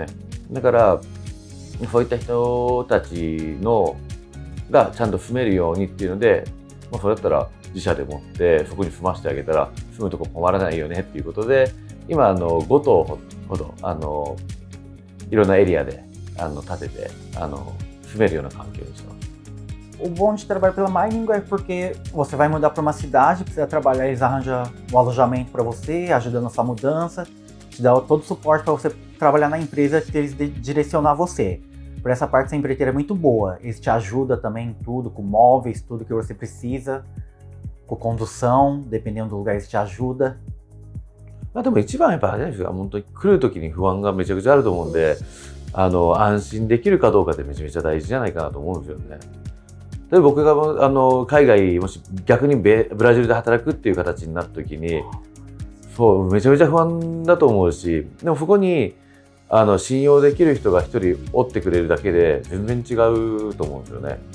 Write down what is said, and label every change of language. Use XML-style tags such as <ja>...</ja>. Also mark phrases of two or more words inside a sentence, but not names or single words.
<ja>だからそういった人たちがちゃんと住めるようにっていうので、それだったら自社で持ってそこに住ませてあげたら住むとこ困らないよねっていうことで、今5棟ほどいろんなエリアで建てて住めるような環境にしてます。</ja> <pt>O bom de trabalhar pela Mining é porque você vai mudar para uma cidade, precisa trabalhar, eles arranjam o alojamento para você, ajuda na sua mudança, te dá todo o suporte para você trabalhar na empresa que eles direcionar você. Por essa parte, essa empreiteira é muito boa. Eles te ajudam também em tudo, com móveis, tudo que você precisa, com condução, dependendo do lugar, eles te ajudam.</pt> <ja>でも一番やっぱり本当に来る時に不安がめちゃくちゃあると思うんで、安心できるかどうかってめちゃめちゃ大事じゃないかなと思うんですよね。例えば僕が海外もし逆にブラジルで働くっていう形になった時に、そうめちゃめちゃ不安だと思うし、でもそこに信用できる人が一人おってくれるだけで全然違うと思うんですよね。</ja>